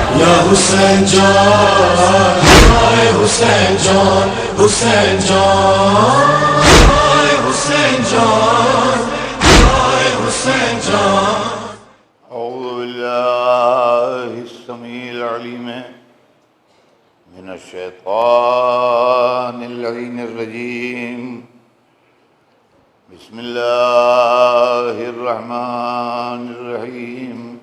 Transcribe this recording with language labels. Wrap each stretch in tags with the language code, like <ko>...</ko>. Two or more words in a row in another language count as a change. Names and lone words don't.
<ur>یا حسین جان، ہائے حسین جان، حسین جان، ہائے حسین جان، ہائے حسین جان.</ur> <ar>أعوذ بالله السميع العليم من الشيطان الرجيم. بسم الله الرحمن الرحيم.</ar>